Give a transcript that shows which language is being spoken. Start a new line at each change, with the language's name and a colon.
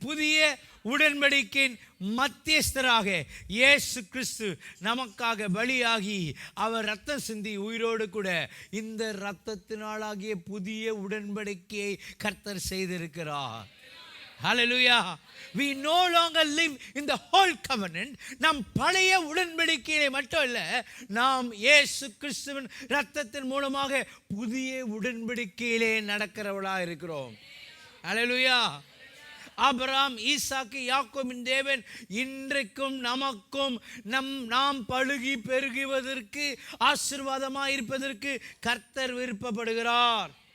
Tamil: புதிய உடன்படிக்கையின் மத்தியஸ்தராக இயேசு கிறிஸ்து நமக்காக பலியாகி அவர் ரத்தம் சிந்தி உயிரோடு கூட இந்த இரத்தத்தினாலாகிய புதிய உடன்படிக்கையை கர்த்தர் செய்திருக்கிறார்.
English: Hallelujah. We no longer live in the old covenant.
Tamil: நாம் பழைய உடன்படிக்கையிலே மட்டும் இல்ல, நாம் இயேசு கிறிஸ்துவின் இரத்தத்தின் மூலமாக புதிய உடன்படிக்கையிலே நடக்கிறவளா இருக்கிறோம். Hallelujah. ஆபிரகாம், ஈசாக்கு, யாக்கோபின் தேவன் இன்றைக்கும் நமக்கும் நாம் பழுகி பெருகுவதற்கு, ஆசீர்வாதமாக இருப்பதற்கு கர்த்தர் விருப்பப்படுகிறார்.